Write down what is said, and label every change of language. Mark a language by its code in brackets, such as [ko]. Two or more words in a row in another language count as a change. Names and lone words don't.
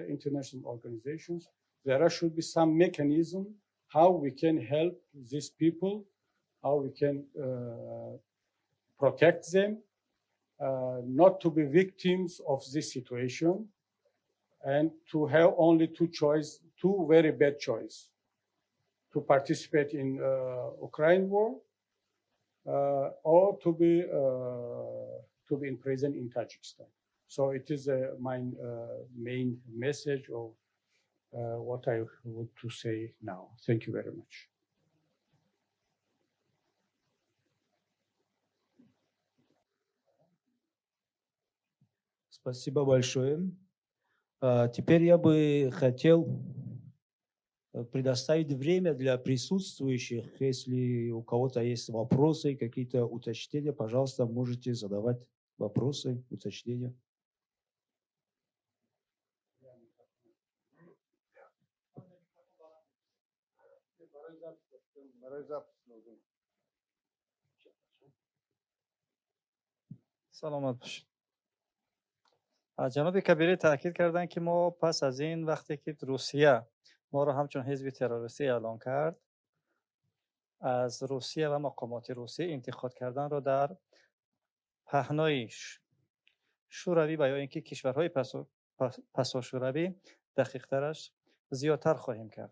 [en] international organizations, there should be some mechanism how we can help these people, how we can protect them, not to be victims of this situation, and to have only two very bad choices: to participate in Ukraine war, or to be in prison in Tajikistan. So it is my main message of what I want to say now. Thank you very much. [ru] Спасибо большое. Теперь я бы хотел предоставить время для присутствующих. Если у кого-то есть вопросы, какие-то уточнения, пожалуйста, можете задавать вопросы, уточнения. [fa] سلامت باشید. جناب کبیری تاکید کردن که ما پس از این وقتی که روسیه ما رو همچون حزب تروریستی اعلام کرد، از روسیه و مقامات روسیه انتقاد کردن رو در پهنای شوروی و یا اینکه کشورهای پسا شوروی دقیق ترش زیادتر خواهیم کرد.